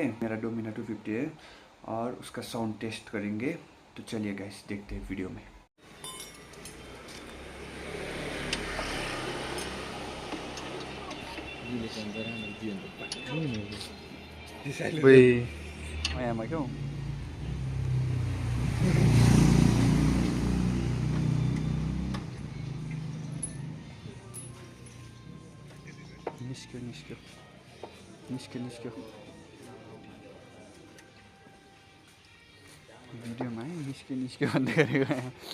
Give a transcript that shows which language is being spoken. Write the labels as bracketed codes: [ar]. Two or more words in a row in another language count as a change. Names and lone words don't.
[hi] मेरा डोमिना 250 है और उसका साउंड टेस्ट करेंगे। तो चलिए गाइस, देखते हैं वीडियो में। [ne] यहाँ क्या हो निस्क्यो भिडियोमा है निस्क्यो भन्दै गरेको यहाँ